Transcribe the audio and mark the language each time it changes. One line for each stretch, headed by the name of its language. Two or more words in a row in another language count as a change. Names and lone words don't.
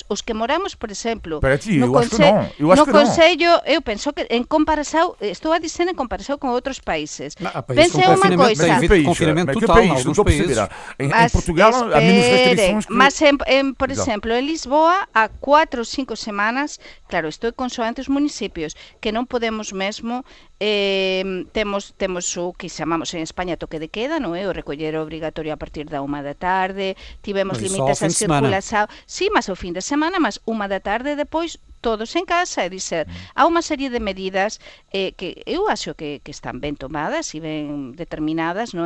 Galician: Os que moramos, por exemplo, no Consello, eu penso que en comparação, estou a dizer en comparação com outros países.
Portuguese: Pense uma coisa. Tem confinamento total em alguns países. Em Portugal há menos restrições que... Mas, por exemplo, em Lisboa, há 4 ou 5 semanas, claro, estou consoante os municípios, que
Galician: non podemos mesmo,
Portuguese: temos o que chamamos en España toque de queda,
Galician: non é? O recoller obrigatorio a partir da 1 da tarde, tivemos limites a circulação, sí, mas ao fin de semana, mas 1 da tarde depois todos en casa, é dizer, há unha serie de medidas que eu acho que están ben tomadas e ben determinadas, non é?